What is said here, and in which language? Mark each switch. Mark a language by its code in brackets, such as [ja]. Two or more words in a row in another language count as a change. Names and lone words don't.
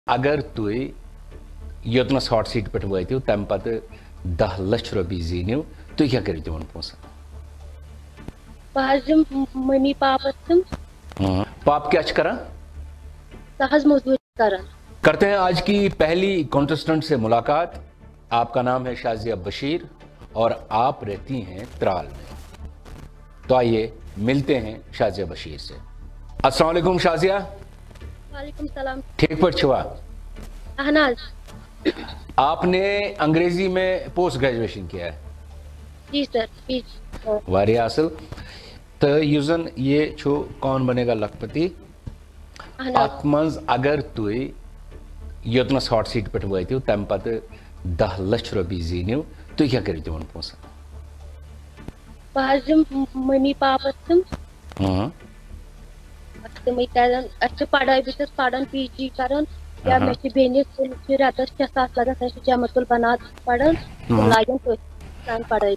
[ks] اگر تُہۍ یوتنس ہاٹ سیٹ پہ وٲتِو تمہِ پتہٕ 10 لچھ رۄپیہِ زیٖنِو تُہۍ کیٛاہ کٔرِو تِمن پونٛسن؟ بہٕ حظ دِمہٕ مٔمی پاپس تِم. پاپ کیا چھِ کران؟ سُہ حظ موٚزوٗرۍ کران. [ur] کرتے ہیں آج کی پہلی کانٹسٹنٹ سے ملاقات. آپ کا نام ہے شازیہ بشیر اور آپ رہتی ہیں ترال میں. تو آئیے ملتے ہیں شازیہ بشیر سے. السلام علیکم شازیہ. وعلیکم السلام. [ks] ٹھیک پٲٹھۍ چھِوا؟ اہن حظ. [ur] آپ نے انگریزی میں پوسٹ گریجویشن کیا ہے؟ جی سر. [ks] واریاہ اصل. تہٕ یُس زن یہ چھُ کون بنے گا لکھپتی اتھ منٛز اگر تُہۍ یوتنس ہاٹ سیٹ پہ وٲتِو تمہِ پتہٕ 10 لچھ رۄپیہِ زیٖنِو تُہۍ کیٛاہ کٔرِو تِمن پونٛسن؟ بہٕ حظ دِمہٕ مٔمی پاپس تِم. تِمے کرن اَسہِ چھِ پڑٲے بہٕ چھَس پران پی جی کران یا مےٚ چھِ بیٚنہِ چھِ رٮ۪تس 6 ساس لگان سۄ چھِ جمع البنات پران تِم لاگن تٔتھۍ سانہِ پڑٲے.